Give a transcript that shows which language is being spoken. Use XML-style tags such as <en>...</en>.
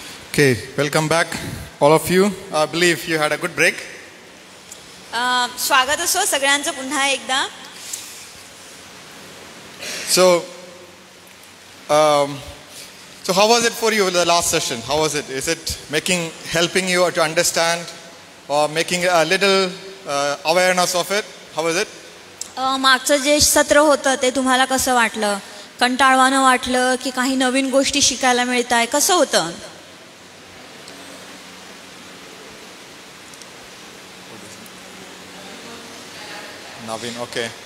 <en>Okay, welcome back, all of you. I believe you had a good break.</en> <mr>स्वागत असो सगळ्यांचं पुन्हा एकदा.</mr> <en>So how was it for you the last session? How was it? Is it helping you to understand or making a little awareness of it? How was it?</en> <mr>मागचं जे सत्र होतं ते तुम्हाला कसं वाटलं? कंटाळवाणं वाटलं की काही नवीन गोष्टी शिकायला मिळत आहे? कसं होतं?</mr> <en>Naveen, okay.</en>